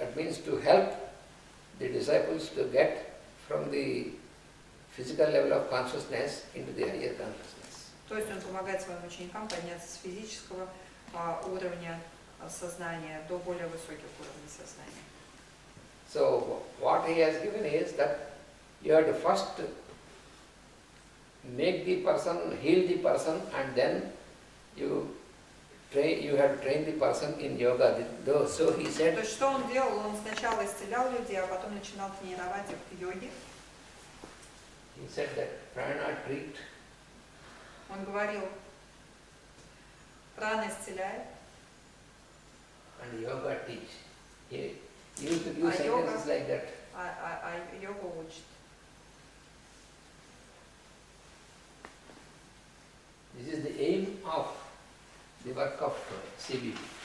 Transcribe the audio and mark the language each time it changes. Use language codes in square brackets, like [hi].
[en] That means to help the disciples to get from the physical level of consciousness into the higher consciousness. [ru] То есть он помогает своим ученикам подняться с физического уровня сознания до более высоких уровней сознания. [en] So what he has given is that you have to first make the person, heal the person, and then you have to train the person in yoga. So he said. [ru] То есть что он делал? Он сначала исцелял людей, а потом начинал тренировать их в йоге. [en] He said that prana treat. [ru] Он говорил, прана исцеляет. [en] And yoga teach. He used to use sentences like that. [ru] А йога учит. [en] This is the aim of the work of CBB.